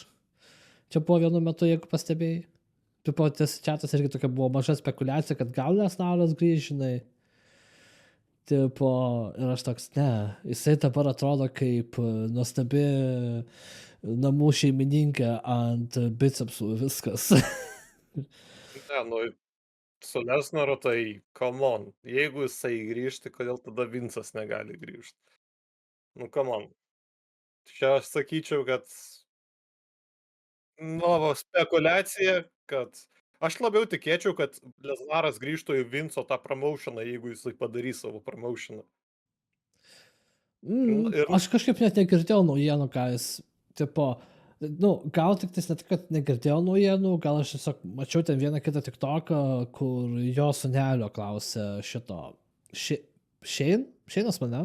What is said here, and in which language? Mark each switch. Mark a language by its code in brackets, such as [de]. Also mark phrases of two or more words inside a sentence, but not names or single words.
[lt] Čia buvo vienu metu, jeigu pastebėjai. Tipo, tas čiatas irgi tokia buvo maža spekulacija, kad gal Lesnaras grįž, žinai. Tipo, ir aš toks, ne, jisai dabar atrodo kaip nuostabi namų šeimininkė ant bicepsų, viskas. Ne, su Lesnaru tai, [en] come on, [lt] jeigu jisai grįžti, kodėl tada Vincas negali grįžti? [en] Come on. [lt] Čia aš sakyčiau, kad spekulacija, kad aš labiau tikėčiau, kad Lesnaras grįžtų į Vinco tą promotioną, jeigu jisai padarys savo promotioną. Aš kažkaip net negirdėjau naujienų, ką jis, tipo, gal tik tais ne tik, kad negirdėjau naujienų, gal aš tiesiog mačiau ten vieną kitą TikToką, kur jo sunelio klausė šito, Šeinas mane?